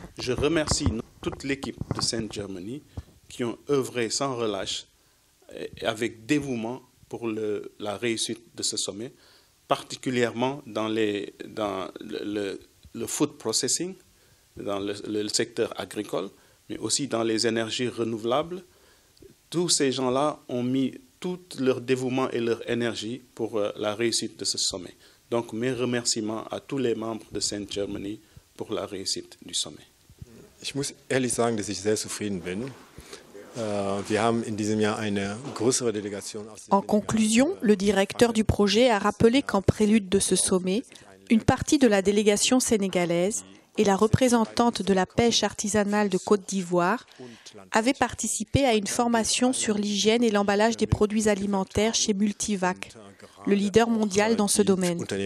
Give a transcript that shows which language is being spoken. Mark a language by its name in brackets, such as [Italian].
[French] Je remercie toute l'équipe de Saint-Germany qui ont œuvré sans relâche et avec dévouement pour la réussite de ce sommet, particulièrement dans le food processing, dans le secteur agricole, mais aussi dans les énergies renouvelables. Tous ces gens-là ont mis tout leur dévouement et leur énergie pour la réussite de ce sommet. Donc mes remerciements à tous les membres de Saint-Germany pour la réussite du sommet. [German] Ich muss ehrlich sagen, dass ich sehr zufrieden bin. Wir haben in diesem Jahr eine größere Delegation aus [French] En conclusion, le directeur du projet a rappelé qu'en prélude de ce sommet, une partie de la délégation sénégalaise et la représentante de la pêche artisanale de Côte d'Ivoire avaient participé à une formation sur l'hygiène et l'emballage des produits alimentaires chez Multivac, le leader mondial dans ce domaine.